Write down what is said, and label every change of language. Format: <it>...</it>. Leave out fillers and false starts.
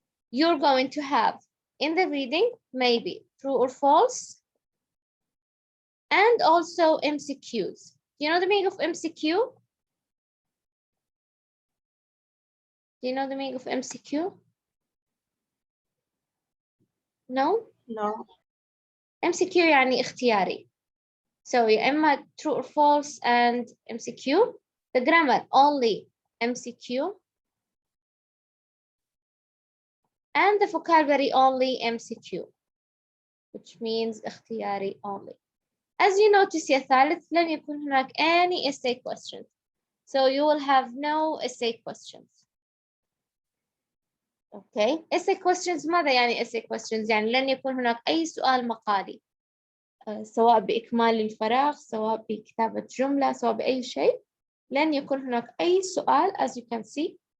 <en>You're going to have in the reading maybe true or false, and also MCQs. Do you know the meaning of MCQ? Do you know the meaning of MCQ? No? No.</en> <ar>MCQ يعني اختياري.</ar> <en>So</en> <ar>يا إما</ar> <en>true or false and MCQ. The grammar only MCQ. And the vocabulary only MCQ, which means</en> <ar>اختياري</ar> <en>only. As you notice يا ثالث,</en> <ar>لن يكون هناك</ar> <en>any essay questions. So you will have no essay questions. Okay. Essay questions</en> <ar>ماذا يعني essay questions؟ يعني لن يكون هناك أي سؤال مقالي. سواء بإكمال الفراغ، سواء بكتابة جملة، سواء بأي شيء. لن يكون هناك أي سؤال,</ar> <en>as you can see.</en>